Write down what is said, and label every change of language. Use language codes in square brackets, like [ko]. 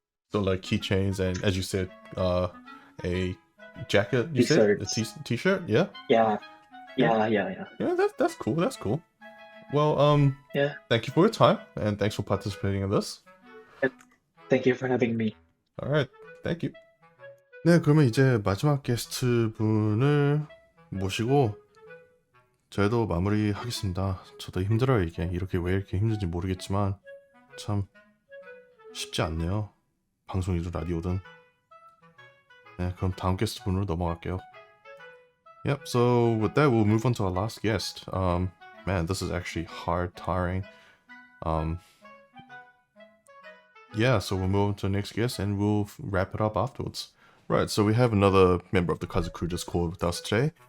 [en] So keychains and, as you said, a jacket. You said a t-shirt. Yeah. Yeah. Yeah, that's cool. That's cool. Well, Yeah. thank you for your time and thanks for participating in this. Thank you for having me. Alright, thank you. [ko] 네, 그러면 이제 마지막 게스트 분을 모시고 저희도 마무리하겠습니다. 저도 힘들어요, 이게. 왜 이렇게 힘든지 모르겠지만 참 쉽지 않네요. 방송이든 라디오든. 네, 그럼 다음 게스트 분으로 넘어갈게요. [en] Yep, so with that, we'll move on to our last guest. Man, this is actually hard, tiring. Yeah, so we'll move on to the next guest and we'll wrap it up afterwards. Right, so we have another member of the Kaizocrew Discord with us today.